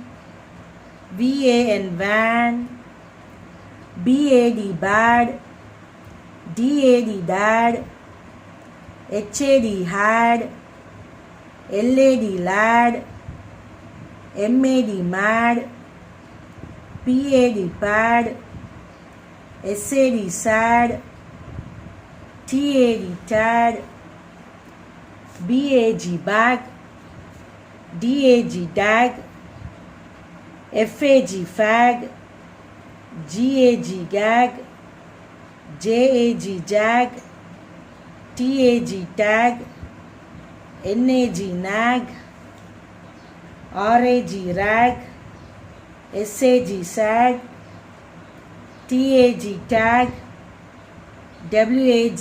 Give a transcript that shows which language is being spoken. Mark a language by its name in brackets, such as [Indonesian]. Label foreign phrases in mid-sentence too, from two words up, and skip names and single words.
[English] VAN van, BAD bad, DAD dad, HAD had, LAD lad, MAD mad, PAD pad, SAD sad, TAD tad, BAG bag, DAG dag, FAG fag, GAG gag, JAG jag, TAG tag, NAG nag, RAG rag, SAG sag, TAG tag, WAG